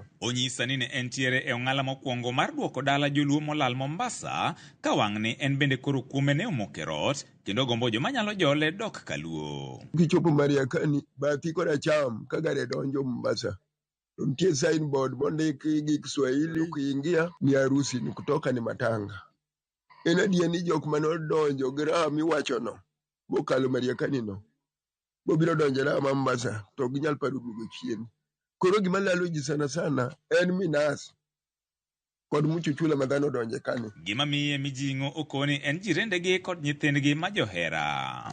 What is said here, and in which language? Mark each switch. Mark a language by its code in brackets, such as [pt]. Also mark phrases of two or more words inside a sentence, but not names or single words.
[luo] Onyisa ni ne entiere e ong'ala mokwongo mar duoko dala joluo molal Mombasa, ka wang' ni en bende koro kuome ne omokerot, kendo gombo joma nyalo jole dok kaluo. Kichopo Mariakani, bathi koda cham ka gari donjo Mombasa. Nitie signboard mondiki gi Kiswahili, [sw] ukiingia ni harusi, ni kutoka ni matanga. [luo] En adier ni jok manodonjo gi raha miwacho no, mokalo Mariakani no, bobiro donjo na Mombasa, to ginyal paro duogo chien. Koro gima lalo ji sana en minas kod muchuchula madhano donje kani. Gima miye mijing'o okoni en jirendegi kod nyithindgi ma johera.